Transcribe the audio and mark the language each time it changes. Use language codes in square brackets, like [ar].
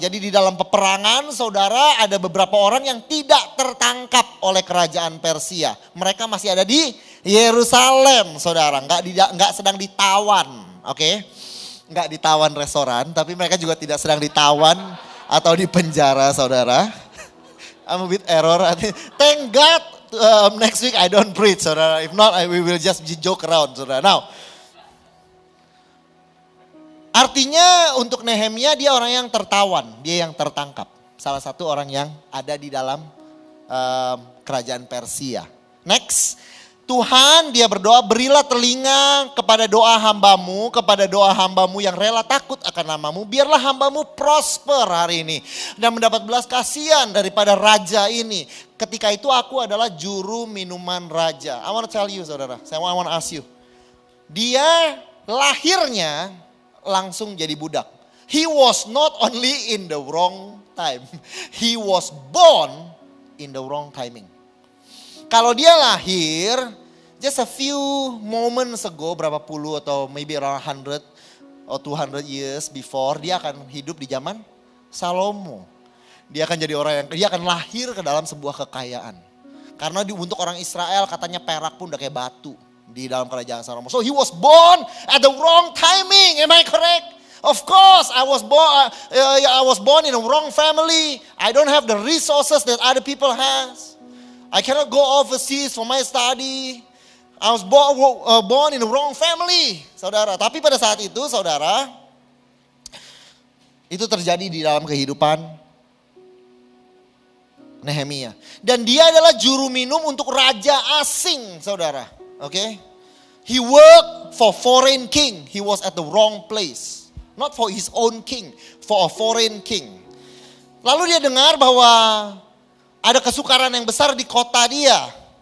[id] Jadi di dalam peperangan, saudara, ada beberapa orang yang tidak tertangkap oleh kerajaan Persia. Mereka masih ada di Yerusalem, saudara. Nggak sedang ditawan, oke? Nggak ditawan restoran, tapi mereka juga tidak sedang ditawan atau di penjara, saudara. [en] I'm a bit error. Thank God next week I don't preach, [id] saudara. [en] If not, we will just joke around, [id] saudara. [en] Now, [id] artinya untuk Nehemia dia orang yang tertawan, dia yang tertangkap. Salah satu orang yang ada di dalam kerajaan Persia. [en] Next, [id] Tuhan, dia berdoa, berilah telinga kepada doa hambamu yang rela takut akan namamu. Biarlah hambamu prosper hari ini dan mendapat belas kasihan daripada raja ini. Ketika itu aku adalah juru minuman raja. [en] I want to tell you saudara, I want to ask you. [id] Dia lahirnya langsung jadi budak. [en] He was not only in the wrong time, he was born in the wrong timing. [id] Kalau dia lahir [en] just a few moments ago, [id] berapa puluh atau [en] maybe around 100 or 200 years before, [id] dia akan hidup di zaman Salomo. Dia akan jadi dia akan lahir ke dalam sebuah kekayaan. Karena untuk orang Israel katanya perak pun udah kayak batu di dalam kerajaan Salomo. [en] So he was born at the wrong timing, am I correct? Of course, I was born in a wrong family. I don't have the resources that other people has. I cannot go overseas for my study. I was born in the wrong family, [id] saudara. Tapi pada saat itu, saudara, itu terjadi di dalam kehidupan Nehemia. Dan dia adalah juru minum untuk raja asing, saudara. Oke? [en] He worked for foreign king. He was at the wrong place. Not for his own king, for a foreign king. [id] Lalu dia dengar bahwa ada kesukaran yang besar di kota dia.